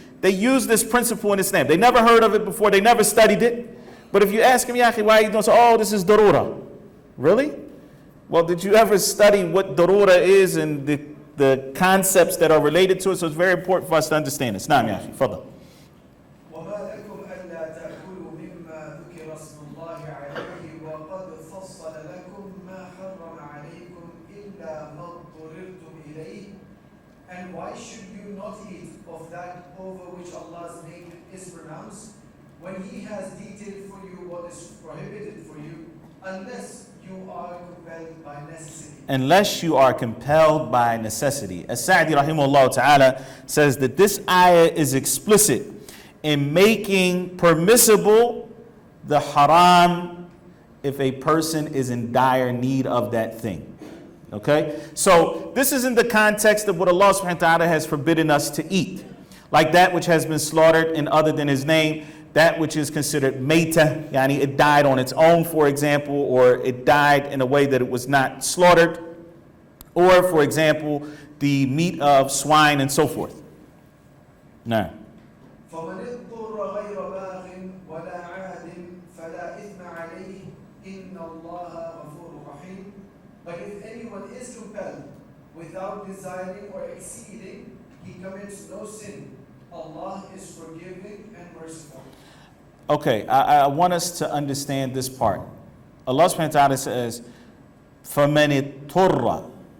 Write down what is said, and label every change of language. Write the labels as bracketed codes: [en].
[en] They use this principle in Islam. They never heard of it before. They never studied it. But if you ask him, Yaqi, why are you doing so? Oh, this is darura. Really? Well, did you ever study what darura is and the concepts that are related to it? So it's very important for us to understand this. Naam, Yaqi, fadal. [ar] وما لكم ألا تأكلوا مما ذكر اسم الله عليه وقد فصل لكم ما حرم عليكم إلا ما اضطررتم إليه. [en] And why should you not eat of that over which Allah's name is pronounced, when He has detailed for you what is prohibited for you, unless you are compelled by necessity? Unless you are compelled by necessity. As Saadi rahimahullah ta'ala says that this ayah is explicit in making permissible the haram if a person is in dire need of that thing. Okay? So this is in the context of what Allah subhanahu wa ta'ala has forbidden us to eat. Like that which has been slaughtered in other than His name, that which is considered mayta, yani it died on its own, for example, or it died in a way that it was not slaughtered, or, for example, the meat of swine and so forth. Now. [ar] فمن اضطر غير باغ ولا عاد فلا إثم عليه إن الله غفور رحيم. [en] But if anyone is compelled without desiring or exceeding, he commits no sin. Allah is forgiving and merciful. Okay, I want us to understand this part. Allah subhanahu wa ta'ala says, [ar] فَمَنِ اضْطُرَّ.